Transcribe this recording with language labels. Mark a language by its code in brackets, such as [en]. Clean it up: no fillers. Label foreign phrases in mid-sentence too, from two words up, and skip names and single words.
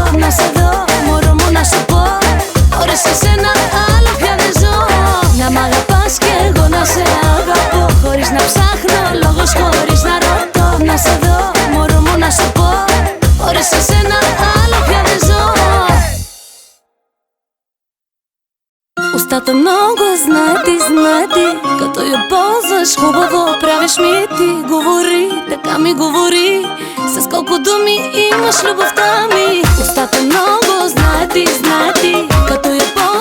[el] Να σε δω, μωρό μου να σου πω, χωρίς εσένα άλλο πια δεν ζω. Να μ' αγαπάς κι εγώ να σε αγαπώ, χωρίς να ψάχνω λόγος, χωρίς να ρωτώ. Να σε δω, μωρό μου να σου πω, χωρίς εσένα άλλο πια δεν ζω. [bg] Устата много знае ти, като я ползваш хубаво правиш ми ти. Говори, така ми говори, с колко думи имаш любовта ми. Устата много знае ти, като я